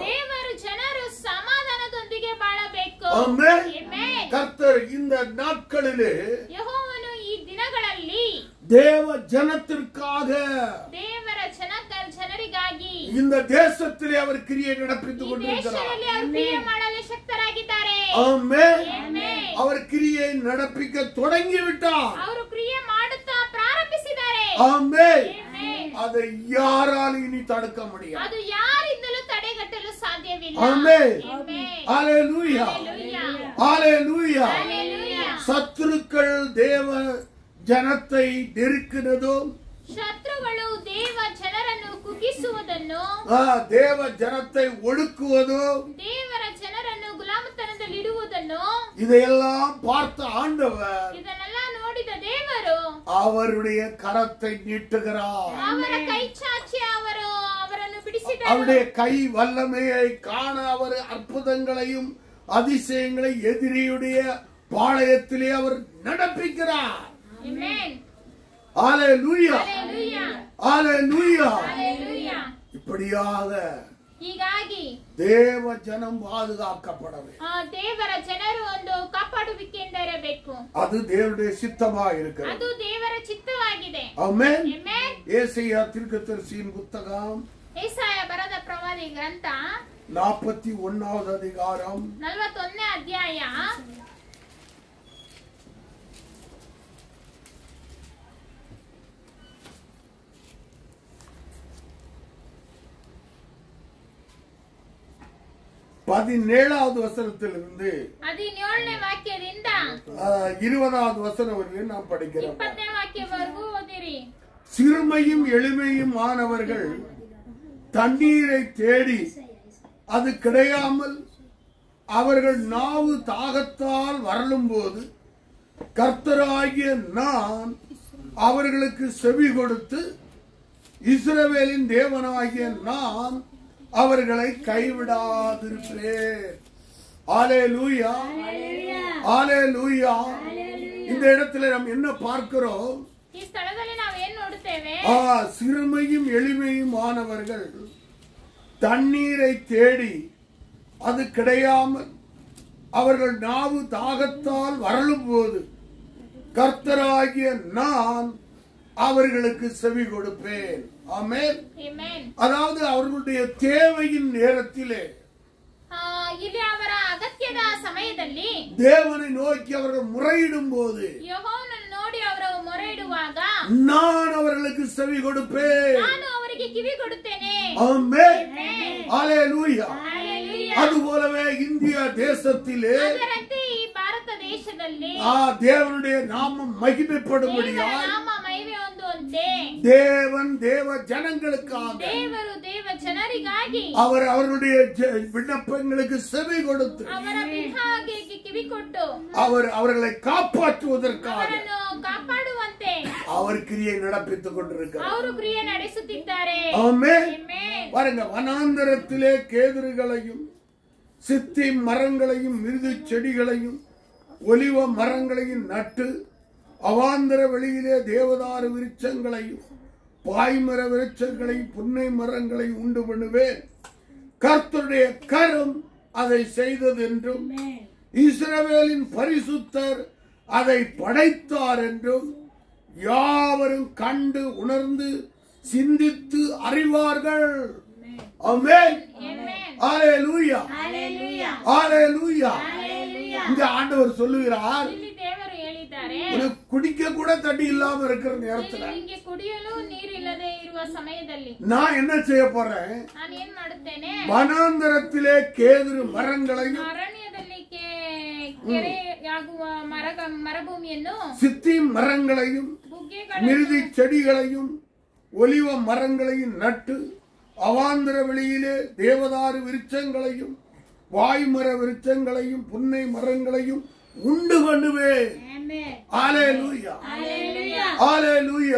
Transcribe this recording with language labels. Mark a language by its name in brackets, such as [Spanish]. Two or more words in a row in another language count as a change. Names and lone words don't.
[Kannada] ದೇವರ ಜನರು ಸಮಾಧಾನದೊಂದಿಗೆ ಬಾಳಬೇಕು. [Tamil] ஆமென். [Kannada] ಆಮೆನ್. [Tamil] கர்த்தர் இந்த நாட்களிலே [Kannada] ಯೆಹೋವನು ಈ ದಿನಗಳಲ್ಲಿ [Tamil] தேவ ஜனத்திற்காக [Kannada] ದೇವರ ಜನರಿಗಾಗಿ [Tamil] இந்த தேசத்திலே அவர் கிரியை நடப்பித்துக் [Kannada] ಈ [Tamil] கொண்டிருக்கிறார். [Kannada] ದೇಶದಲ್ಲಿ ಅವರು ಕ್ರಿಯೆ ಮಾಡಲು ಶಕ್ತರಾಗಿದ್ದಾರೆ. ಆಗಿದ್ದಾರೆ. ಆಮೆನ್. ಆಮೆನ್. [Tamil] அவர் கிரியை நடப்பிக்க தொடங்கி விட்டார். [Kannada] ಅವರು ಕ್ರಿಯೆ ಮಾಡುತ್ತಾ ಪ್ರಾರಂಭಿಸಿದ್ದಾರೆ. [Tamil] ஆமென். [Kannada] ಆಮೆನ್. [Tamil] அதை யாராலும் இனி தடுக்க முடியாது. [Kannada] ಅದು ಯಾರಿಂದಲೂ ತಡೆಗಟ್ಟಲು ಸಾಧ್ಯವಿಲ್ಲ. [Tamil] ஆமென். [Kannada] ಆಮೆನ್. [Tamil] ஹalleluya. [Kannada] ಹಲ್ಲೆಲೂಯಾ. [Tamil] ஹalleluya. [Kannada] ಹಲ್ಲೆಲೂಯಾ. [Tamil] சத்துருக்கள் தேவ ஜனத்தை நெருக்கினதும் [Kannada] ಶತ್ರುಗಳು ದೇವ ಜನರನ್ನು ಕುಗ್ಗಿಸುವುದನ್ನು, [Tamil] தேவ ஜனத்தை ஒடுக்குவதும், [Kannada] ದೇವರ ಜನರನ್ನು ಗುಲಾಮತನದಲ್ಲಿಡುವುದನ್ನು [Tamil] இதையெல்லாம் பார்த்த ஆண்டவர் [Kannada] ಇದನ್ನೆಲ್ಲ ನೋಡಿದ ದೇವರು [Tamil] அவருடைய கரத்தை நீட்டுகிறார். [Kannada] ಅವರ ಕೈ ಚಾಚಿ ಅವರನ್ನು ಬಿಡಿಸಿದರು. [Tamil] அவருடைய கை வல்லமையை காண அவர் அற்புதங்களையும் அதிசயங்களை எதிரியுடைய பாளையத்திலே அவர் நடப்பிக்கிறார். [Kannada] ಆಮೆನ್. [Tamil] ஹalleluya. [Kannada] ಹಲ್ಲೆಲೂಯಾ. [Tamil] ஹalleluya. [Kannada] ಹಲ್ಲೆಲೂಯಾ. [Tamil] இப்படியாக [Kannada] ಹೀಗಾಗಿ [Tamil] தேவ ஜனம் பாதுகாக்கப்படவே [Kannada] ದೇವರ ಜನರು ಒಂದು ಕಾಪಾಡುವಿಕೆಯಿಂದ ಇರಬೇಕು. [Tamil] அது தேவனுடைய சித்தமாக இருக்கிறது. [Kannada] ಅದು ದೇವರ ಚಿತ್ತವಾಗಿದೆ. [Tamil] ஆமென். [Kannada] ಆಮೆನ್. [Tamil] ஏசாயா தீர்க்கதரிசியின் புத்தகம் [Kannada] ಏಸಾಯ ಬರೆದ ಪ್ರವಾದಿ ಗ್ರಂಥ [Tamil] 41வது அதிகாரம் [Kannada] 41ನೇ ಅಧ್ಯಾಯ [Tamil] 17வது வசனத்திலிருந்து [Kannada] 17ನೇ ವಾಕ್ಯದಿಂದ [Tamil] 20வது வசனம் வரையும் நாம் படிக்கிறோம். [Kannada] 20ನೇ ವಾಕ್ಯವರೆಗೂ ಓದಿರಿ. [Tamil] சிறுமையும் எளிமையும் ஆனவர்கள் தண்ணீரை தேடி அது கிடையாமல் அவர்கள் நாவு தாகத்தால் வரலும் போது கர்த்தராகிய நான் அவர்களுக்கு செவி கொடுத்து இஸ்ரவேலின் தேவனாகிய நான் அவர்களை கைவிடாதிருக்கிறேன். ஹல்லேலூயா. ஹல்லேலூயா. இந்த இடத்துல நாம் என்ன பார்க்கிறோம்? [Kannada] ಈ ಸ್ಥಳದಲ್ಲಿ ನಾವು ಏನು ನೋಡುತ್ತೇವೆ? [Tamil] சிறுமையும் எளிமையும் ஆனவர்கள் தண்ணீரை தேடி அது கிடையாமல் அவர்கள் நாவு தாகத்தால் வரலும் போது கர்த்தராகிய நான் அவர்களுக்கு செவி கொடுப்பேன். ஆமென். [Kannada] ಆಮೆನ್. [Tamil] அதாவது அவர்களுடைய தேவையின் நேரத்திலே [Kannada] ಇಲ್ಲಿ ಅವರ ಅಗತ್ಯದ ಸಮಯದಲ್ಲಿ [Tamil] தேவனை நோக்கி அவர்கள் முறையிடும் போது [Kannada] ಯೆಹೋವನನ್ನು ನೋಡಿ ಅವರು ಮೊರೆಯಿಡುವಾಗ [Tamil] நான் அவர்களுக்கு செவி கொடுப்பேன். [Kannada] ನಾನು ಅವರಿಗೆ ಕಿವಿ ಕೊಡುತ್ತೇನೆ. [Tamil] ஆமென். [Kannada] ಆಮೆನ್. [Tamil] ஹல்லேலூயா. [Kannada] ಹಲ್ಲೆಲೂಯಾ. [Tamil] அதுபோலவே இந்திய தேசத்திலே [Kannada] ಅದರಂತೆ ಈ ಭಾರತ ದೇಶದಲ್ಲಿ [Tamil] தேவனுடைய நாமம் மகிமைப்படும்படியாய் [Kannada] ದೇವರ ನಾಮ ಮಹಿಮೆ ಹೊಂದುವಂತೆ [Tamil] தேவன் தேவ ஜனங்களுக்காக [Kannada] ದೇವರು ದೇವ ಜನರಿಗಾಗಿ [Tamil] அவர்களுடைய விண்ணப்பங்களுக்கு செவி கொடுத்து [Kannada] ಅವರ ವಿಹಾಗೆ ಕಿವಿ ಕೊಟ್ಟು [Tamil] அவர்களை காப்பாற்றுவதற்காக [Kannada] ಅವರನ್ನು ಕಾಪಾಡುವಂತೆ [Tamil] அவர் கிரியை நடப்பித்துக் கொண்டிருக்கிறார். [Kannada] ಅವರು ಕ್ರಿಯೆ ನಡೆಸುತ್ತಿದ್ದಾರೆ. [Tamil] ஆமென். [Kannada] ಆಮೆನ್. [Tamil] பாருங்க, வனாந்தரத்திலே கேதுருகளையும் சித்தி மரங்களையும் மிருது செடிகளையும் ஒலிவ மரங்களையும் நட்டு அவாந்தர வெளியிலே தேவதாரு விருட்சங்களையும் பாய்மர விருட்சங்களையும் புன்னை மரங்களையும் உண்டு பண்ணுவேன். கர்த்தருடைய கரம் அதை செய்தது என்றும் இஸ்ரவேலின் பரிசுத்தர் அதை படைத்தார் என்றும் யாவரும் கண்டு உணர்ந்து சிந்தித்து அறிவார்கள். ஆமென். ஹல்லேலூயா. [Kannada] ಹಲ್ಲೆಲೂಯಾ. [Tamil] ஹல்லேலூயா. [Kannada] ಹಲ್ಲೆಲೂಯಾ. [Tamil] இந்த ஆண்டவர் சொல்லுகிறார், [Kannada] ಇಲ್ಲಿ ದೇವರು ಹೇಳಿದ್ದಾರೆ, [Tamil] உனக்கு குடிக்க கூட தண்ணி இல்லாம இருக்கிற நேரத்துல [Kannada] ನಿಮಗೆ ಕುಡಿಯಲು ನೀರಿಲ್ಲದೆ ಇರುವ ಸಮಯದಲ್ಲಿ [Tamil] நான் என்ன செய்ய போறேன்? [Kannada] ನಾನು ಏನ್ ಮಾಡುತ್ತೇನೆ? [Tamil] வனாந்தரத்திலே கேதுரு மரங்களையும் [Kannada] ಅರಣ್ಯದಲ್ಲಿ ಕೆರೆಯಾಗುವ ಮರಭೂಮಿಯನ್ನು [Tamil] சித்தி மரங்களையும் மிருதி செடிகளையும் ஒலிவ மரங்களையும் நட்டு அவாந்தர வெளியிலே தேவதாரு விருட்சங்களையும் வாய்மர விருட்சங்களையும் புன்னை மரங்களையும் உண்டு பண்ணுவேன். ஹல்லேலூயா. ஹல்லேலூயா.